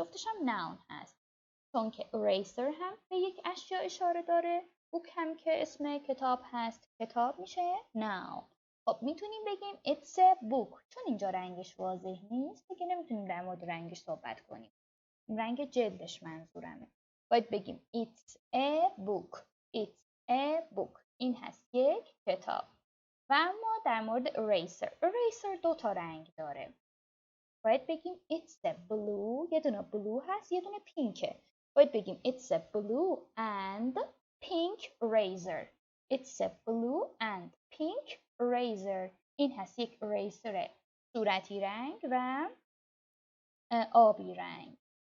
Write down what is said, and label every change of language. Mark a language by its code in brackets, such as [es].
[fa] جفتش هم ناون هست. چون که eraser هم به یک اشیا اشاره داره. book هم که اسم کتاب هست. کتاب میشه noun. خب میتونیم بگیم [en] it's a book. [fa] چون اینجا رنگش واضح نیست دیگه نمیتونیم در مورد رنگش صحبت کنیم. رنگ جلدش منظورمه. باید بگیم [en] it's a book. it's a book. [fa] این هست یک کتاب. و اما در مورد eraser دو تا رنگ داره. باید بگیم [en] it's a blue. [fa] یه دونه blue هست یه دونه پینکه. باید بگیم [en] it's a blue and pink eraser. it's a blue and pink eraser. [fa] این هست یک eraser صورتی رنگ و آبی رنگ.